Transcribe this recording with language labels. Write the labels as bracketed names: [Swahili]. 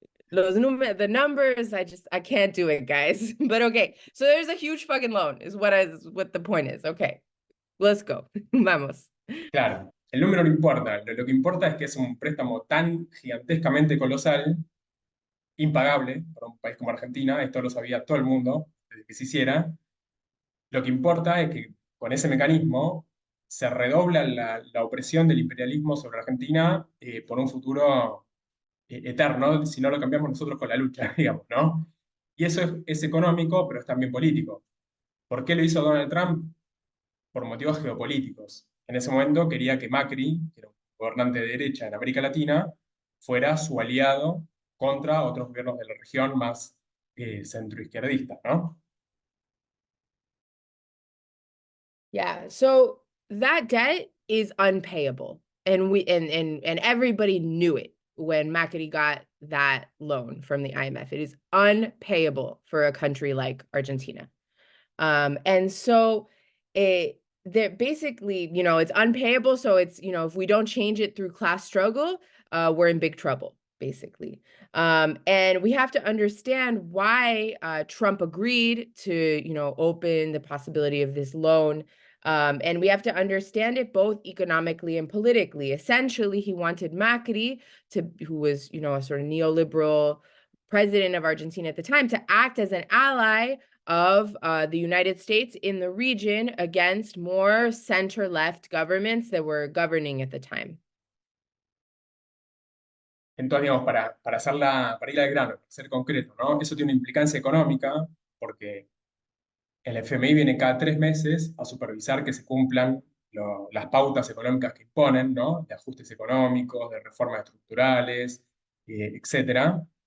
[English] The numbers, I can't do it, guys. But okay. So there's a huge fucking loan, is what the point is. Okay. Let's go. [Spanish] Vamos. Claro, el número no importa. Lo que importa es que es un préstamo tan gigantescamente colosal, impagable para un país como Argentina. Esto lo sabía todo el mundo desde que se hiciera. Lo que importa es que con ese mecanismo se redobla la opresión del imperialismo sobre Argentina por un futuro eterno, si no lo cambiamos nosotros con la lucha, digamos, ¿no? Y eso es económico, pero es también político. ¿Por qué lo hizo Donald Trump? Por motivos geopolíticos. En ese momento quería que Macri, que era un gobernante de derecha en América Latina, fuera su aliado contra otros gobiernos de la región más centroizquierdistas, ¿no? [English] Yeah, so that debt is unpayable. And everybody knew it when Macri got that loan from the IMF. It is unpayable for a country like Argentina. And so they're basically, it's unpayable. So it's, if we don't change it through class struggle, we're in big trouble, basically. And we have to understand why Trump agreed to, open the possibility of this loan. And we have to understand it both economically and politically. Essentially, he wanted Macri who was, a sort of neoliberal president of Argentina at the time, to act as an ally of the United States in the region against more center-left governments that were governing at the time. [Spanish] Entonces, digamos, para ir al grano, para ser concreto, ¿no? Eso tiene una implicancia económica, porque el FMI viene cada 3 meses a supervisar que se cumplan las pautas económicas que imponen, ¿no? De ajustes económicos, de reformas estructurales, etcétera.